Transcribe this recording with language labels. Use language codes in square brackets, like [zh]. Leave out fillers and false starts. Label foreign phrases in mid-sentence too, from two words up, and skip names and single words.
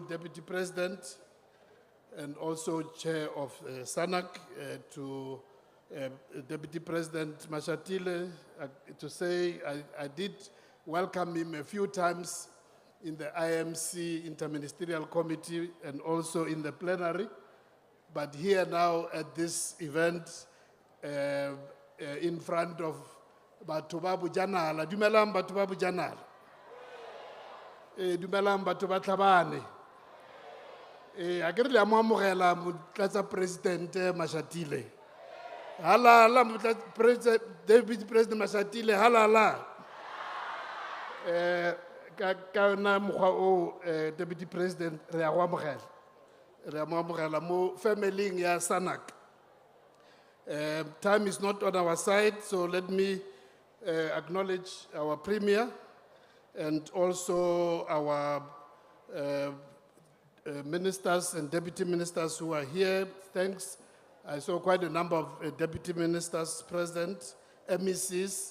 [en] Deputy President and also Chair of SANAC, to Deputy President Mashatile, to say I did welcome him a few times in the IMC Interministerial Committee and also in the plenary, but here now at this event in front of Batho ba Bojanala. [tn] Dumelang Batho ba Bojanala. Dumelang Batho ba Tlhabane. A ke re le amogela Motlatsa President Mashatile. Halala Motlatsa [en] Deputy President [tn] Mashatile, halala. Ka na mokgwa o [en] Deputy President [tn] re a go amogela. Re a amogela mo family ya SANAC. [en] Time is not on our side, so let me acknowledge our Premier and also our ministers and deputy ministers who are here. Thanks. I saw quite a number of deputy ministers present, MECs.